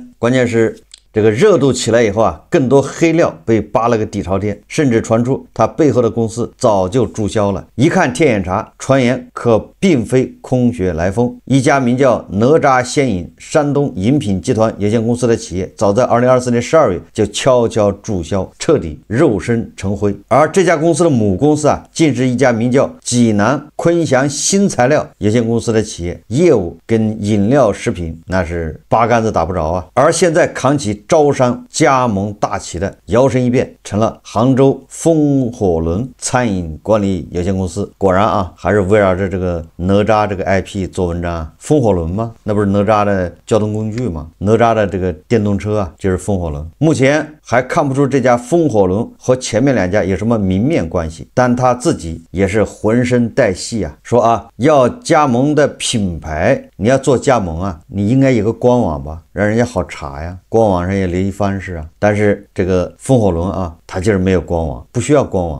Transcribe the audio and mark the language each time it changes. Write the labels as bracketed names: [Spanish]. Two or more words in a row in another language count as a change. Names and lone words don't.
[Chinese] 關鍵是這個熱度起來以後更多黑料被扒了個底朝天，甚至傳出他背後的公司早就注銷了。一看天眼查，傳言可並非空穴來風。一家名叫哪吒仙飲山東飲品集團有限公司的企業，早在2024年12月就悄悄注銷，徹底肉身成灰。而這家公司的母公司竟是一家名叫濟南坤祥新材料有限公司的企業，業務跟飲料食品那是八竿子打不着而現在扛起招商加盟大旗的，摇身一变成了杭州風火輪餐飲管理有限公司。果然還是圍繞着這個哪吒這個 IP 做文章風火輪嗎？那不是哪吒的交通工具嗎？哪吒的這個電動車就是風火輪。目前還看不出這家風火輪和前面兩家有什麼明面關係，但他自己也是渾身帶戲說要加盟的品牌，你要做加盟你應該有個官網吧，讓人家好查呀，官網上也留一方式但是這個風火輪它就是沒有官網，不需要官網。